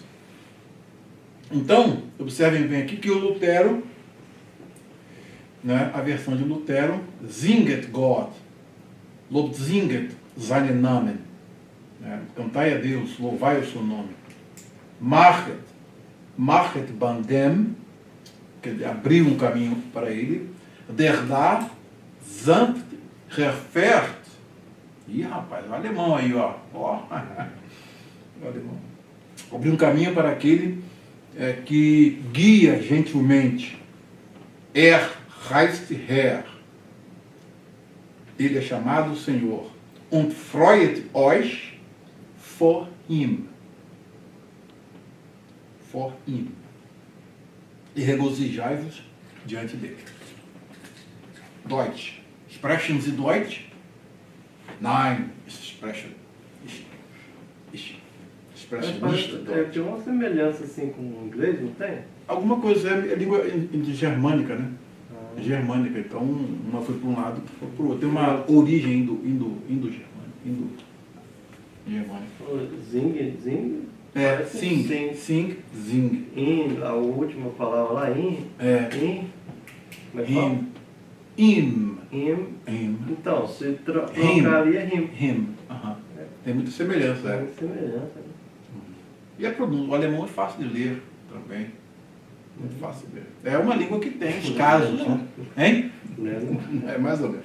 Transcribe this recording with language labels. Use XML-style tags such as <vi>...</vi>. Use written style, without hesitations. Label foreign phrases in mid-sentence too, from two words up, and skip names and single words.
<pt>Então, observem bem aqui que o Lutero, né, a versão de Lutero,</pt> <de>Singet Gott, Lobsinget seinen Namen,</de> <pt>né, cantai a Deus, louvai o seu nome.</pt> <de>Machet bandem,</de> <pt>que abriu um caminho para ele.</pt> <de>Der da sanft refert.</de> <pt>Ih, rapaz, o alemão aí, ó. O alemão. Abriu um caminho para aquele que guia gentilmente.</pt> <de>Heißt Herr.</de> <pt>Ele é chamado Senhor.</pt> <de>Und freut euch vor ihm.</de> <en>For him.</en> <pt>E regozijai-vos diante dele.</pt> <de>Deutsch. Sprechen Sie Deutsch? Nein, sprechen nicht Deutsch.</de> <pt>Tem uma semelhança assim com o inglês, não tem? Alguma coisa, é língua germânica, né? Germânica, então uma foi para um lado, outra foi para o outro. Tem uma origem indo-germânica. Zing? Sing. In, a última palavra lá, in. Him. Então, se trocaria him. Tem muita semelhança. Tem muita semelhança. E o alemão é fácil de ler também. Muito fácil de ler. É uma língua que tem os casos, né? Hein? É mais ou menos.</pt>